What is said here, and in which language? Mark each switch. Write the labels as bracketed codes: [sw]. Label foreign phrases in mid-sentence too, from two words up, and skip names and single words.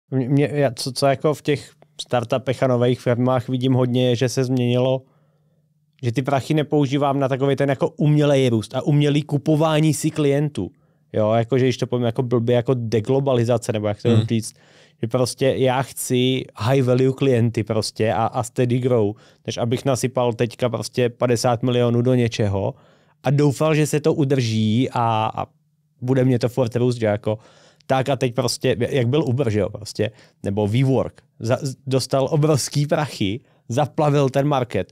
[cs] Co jako v těch startupech a nových firmách vidím hodně, že se změnilo, že ty prachy nepoužívám na takový ten jako umělej růst a umělý kupování si klientů. Jo, jakože když to povím jako blbě, jako deglobalizace, nebo jak to říct, že prostě já chci [en] high value [cs] klienty prostě a [en] steady grow, [cs] než abych nasypal teďka prostě 50 milionů do něčeho a doufal, že se to udrží a bude mě to furt růst, že jako tak a teď prostě, jak byl Uber, že jo, prostě, nebo WeWork, dostal obrovský prachy, zaplavil ten market.